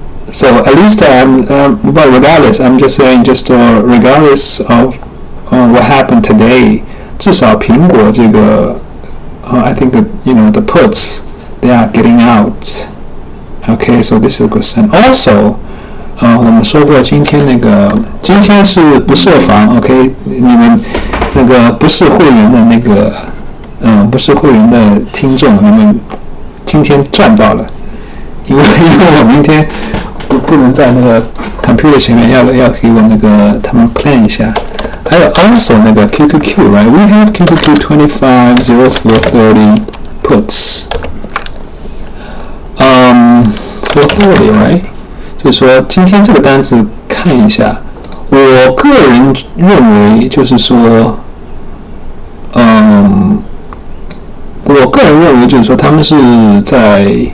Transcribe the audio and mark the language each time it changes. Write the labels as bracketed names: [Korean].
[English] So at least but regardless, I'm just saying, regardless of what happened today， [Chinese] 至少苹果这个 [English] I think that you know the puts they are getting out。Okay, so this is a good sign. [Chinese] Also， 我们说过今天是不设防 ，OK， 你们那个不是会员的那个，不是会员的听众，你们今天赚到了，因为我明天不能在那个 computer 前面要给我那个他们 plan 一下。还有 [English] also 那个 QQQ right， we have QQQ 250430 puts。 [Chinese] 430 right， 就是说今天这个单子看一下，我个人认为就是说，我个人认为就是说他们是在，